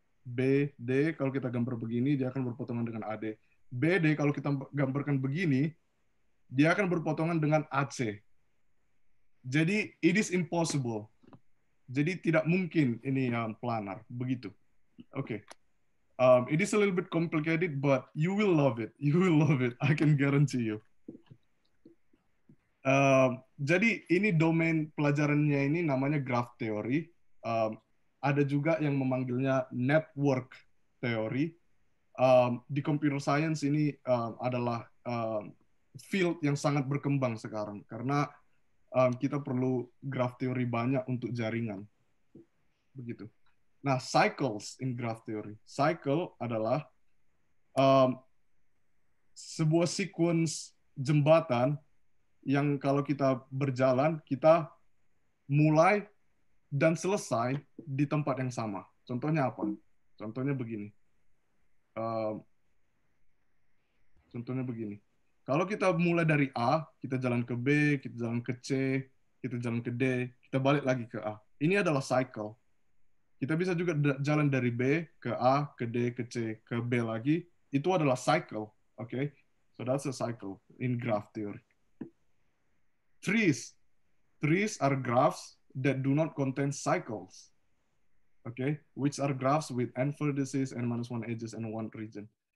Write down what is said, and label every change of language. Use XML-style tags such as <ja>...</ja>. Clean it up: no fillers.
<id>BD kalau kita gambar begini, dia akan berpotongan dengan AD. BD kalau kita gambarkan begini, dia akan berpotongan dengan AC.</id> <en>Jadi it is impossible.</en> <id>Jadi tidak mungkin ini yang planar begitu. Oke.</id> <en>It is a little bit complicated, but you will love it. You will love it. I can guarantee you.</en> <id>Jadi ini domain pelajarannya ini namanya graph theory. Ada juga yang memanggilnya network theory. Di computer science ini adalah field yang sangat berkembang sekarang karena kita perlu graph theory banyak untuk jaringan. Begitu.</id> <en>Nah, cycles in graph theory.</en> <id>Cycle adalah sebuah sequence jembatan yang kalau kita berjalan, kita mulai dan selesai di tempat yang sama. Contohnya apa? Contohnya begini. Contohnya begini. Kalau kita mulai dari A, kita jalan ke B, kita jalan ke C, kita jalan ke D, kita balik lagi ke A. Ini adalah cycle. Kita bisa juga jalan dari B ke A, ke D, ke C, ke B lagi. Itu adalah cycle. Okay?</id> <en>So that's a cycle in graph theory. Trees. Trees are graphs that do not contain cycles. Okay? Which are graphs with n vertices and -1 edges and 1 region.</en>